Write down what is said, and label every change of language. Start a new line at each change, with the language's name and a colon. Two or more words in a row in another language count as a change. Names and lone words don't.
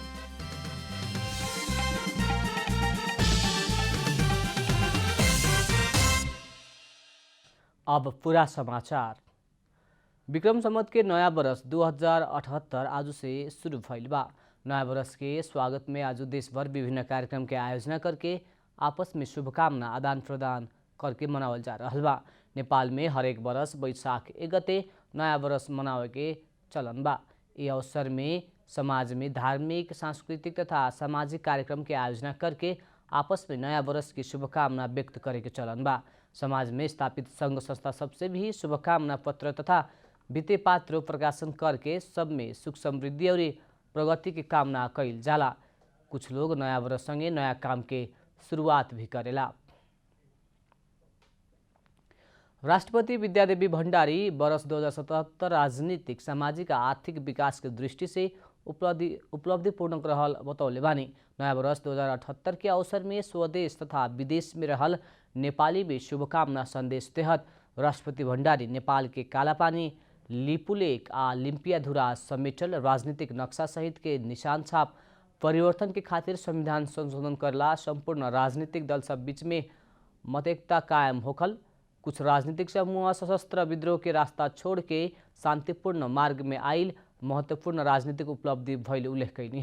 Bhojpuri: अब पूरा समाचार। विक्रम संवत के नया वर्ष 2078 आज से शुरू भइल बा। नया वर्ष के स्वागत में आज देश भर विभिन्न कार्यक्रम के आयोजना करके आपस में शुभकामना आदान प्रदान करके मनावल जा रहा बा। नेपाल में हरेक वर्ष वैशाख 1 गते नया वर्ष मनावे के चलन बा। ये अवसर में समाज में धार्मिक, सांस्कृतिक तथा सामाजिक कार्यक्रम के आयोजना करके आपस में नया वर्ष की शुभकामना व्यक्त करे के चलन बा। समाज में स्थापित संघ संस्था सबसे भी शुभकामना पत्र तथा वित्तीय पात्र प्रकाशन करके सब में सुख समृद्धि और प्रगति की कामना कईल जाला। कुछ लोग नया वर्ष संगे नया काम के शुरुआत भी करेला। राष्ट्रपति विद्यादेवी भण्डारी वर्ष 2077 राजनीतिक, सामाजिक, आर्थिक विकास के दृष्टि से उपलब्धिपूर्ण रहल बतौले बानी। नया वर्ष 2078 के अवसर में स्वदेश तथा विदेश में रहल नेपाली में शुभकामना संदेश तहत राष्ट्रपति भण्डारी नेपाल के कालापानी, लिपुलेक आ लिम्पियाधुरा समेटल राजनीतिक नक्शा सहित के निशान छाप परिवर्तन के खातिर संविधान संशोधन करला, संपूर्ण राजनीतिक दल सब बीच में मतैकता कायम होखल, कुछ राजनीतिक समूह सशस्त्र विद्रोह के रास्ता छोड़ के शांतिपूर्ण मार्ग में आइल महत्वपूर्ण राजनीतिक उपलब्धि भइल उल्लेख कैनी।